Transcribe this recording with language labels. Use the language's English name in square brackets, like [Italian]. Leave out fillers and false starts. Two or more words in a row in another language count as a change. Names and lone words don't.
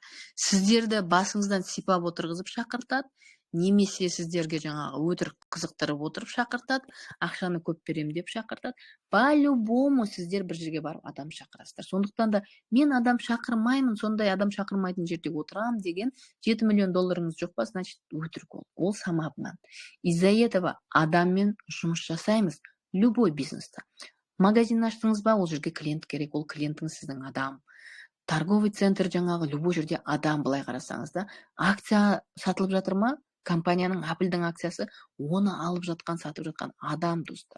[Kazakh] Сіздерді басыңыздан сипап отырғызып шақыртады, немесе сіздерге жаңағы өтірік қызықтырып отырып шақыртады, ақшаны көп берем деп шақыртады. По-любому сіздер бір жерге барып адам шақырасыздар. Сондықтан да мен адам шақырмаймын, сондай адам шақырмайтын жерде отырам деген $7 миллион жоқ па, значит өтірік ол. Ол самообман. [Russian] Из-за этого [Kazakh] адаммен жұмыс жасаймыз любой бизнеста. Магазин аштыңыз ба, ол жерге клиент керек, ол клиентіңіз сіздің адам. [Russian] Торговый центр [Kazakh] жаңағы любой жерде адам, былай қарасаңыз да. Акция сатылып жатыр ма? Компанияның Apple'дің акциясы, оны алып жатқан, сатып жатқан адам, достар.